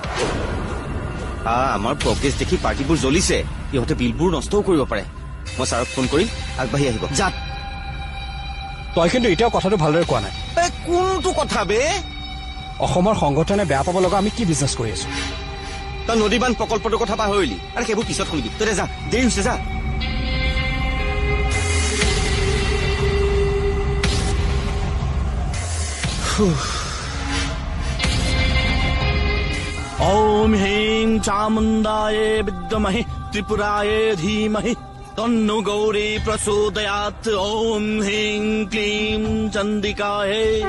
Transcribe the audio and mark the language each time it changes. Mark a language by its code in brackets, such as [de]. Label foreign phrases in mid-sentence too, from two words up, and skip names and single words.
[as] আমাৰ প্ৰগ্ৰেছ দেখি পাৰ্টিবোৰ জ্বলিছে ইহঁতে বিলবোৰ নষ্টও কৰিব পাৰে মই ছাৰক ফোন কৰিম আগবাঢ়ি আহিব যা তই কিন্তু এতিয়াও কথাটো ভালদৰে কোৱা নাই কোনটো কথা বে অসমৰ সংগঠনে বেয়া পাব লগা আমি কি বিজনেছ কৰি আছো তই নদীবান্ধ প্ৰকল্পটোৰ কথা পাহৰিলি আৰু সেইবোৰ পিছত শুনিবি তই যা দেৰি হৈছে যা [sa] ओम ह्रीं चामुण्डाये विद्महे त्रिपुराये धीमहि तन्नो गौरी प्रचोदयात् ओम ह्रीं क्लीं चण्डिकायै